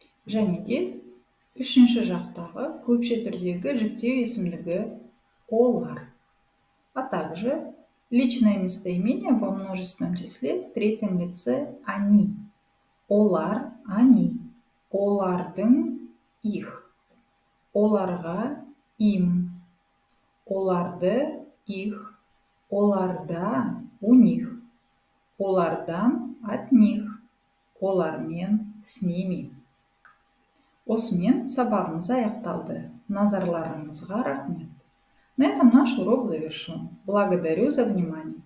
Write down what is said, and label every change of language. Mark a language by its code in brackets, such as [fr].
[kk] Және де үшінші жақтағы көпше түрдегі жіктеу есімдігі олар. [ru] А также личное местоимение во множественном числе в третьем лице они. [kk] Олар, [ru] они. [kk] Олардың, [ru] их. [kk] Оларға, [ru] им. [kk] Оларды, [ru] их. [kk] Оларда, [ru] у них. [kk] Олардан, [ru] от них. [kk] Олармен, [ru] с ними. [kk] Осымен сабағымыз аяқталды. Назарларыңызға рахмет. [ru] На этом наш урок завершен. Благодарю за внимание.